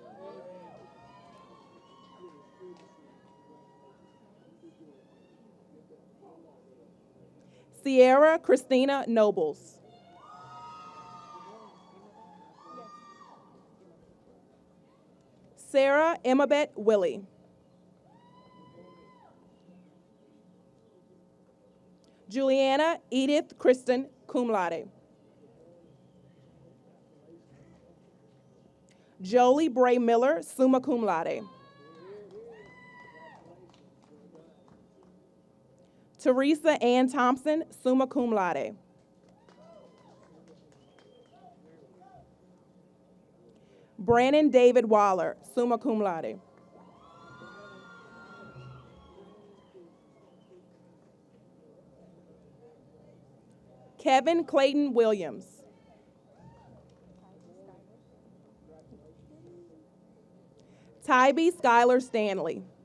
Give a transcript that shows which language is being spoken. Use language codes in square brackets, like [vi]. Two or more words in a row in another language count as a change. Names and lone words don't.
[en] Sierra Christina Nobles. Sarah Emmabet Willie. Juliana Edith Kristen, [la] cum laude. [en] Jolie Bray Miller, [la] summa cum laude. [en] Teresa Ann Thompson, [la] summa cum laude. [en] Brandon David Waller, [la] summa cum laude. [en] Kevin Clayton Williams. Tybee Skylar Stanley.